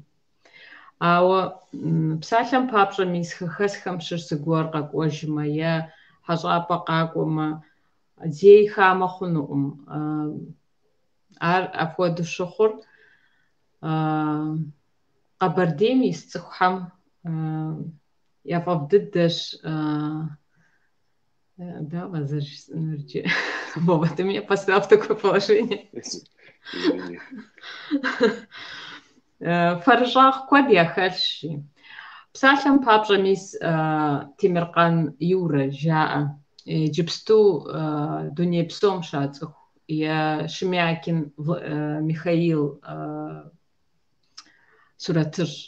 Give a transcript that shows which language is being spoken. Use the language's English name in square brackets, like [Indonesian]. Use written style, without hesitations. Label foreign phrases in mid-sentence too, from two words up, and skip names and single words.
[Kabardian] Ауэ псалъэм папщӏэ мис хэхэсхэм щыщ зыгуэр къэкӏуэжмэ е хьэщӏапӏэ къакӏуэмэ, зэи хамэ хъунукъым. Ар апхуэдэу щыхъур Къэбэрдейм ис цӏыхухьэм яфӏэфӏ дыдэщ. [Russian] Да, возможно, ты меня поставил в такое положение. [Kabardian] Фаржах куэд яхэлъщи. Псалъэм папщӏэ мис Темиркъан Юрэ жаӏэ. Иджыпсту дуней псом щацӏыху. Е Шемякин Михаил Суратыщӏ.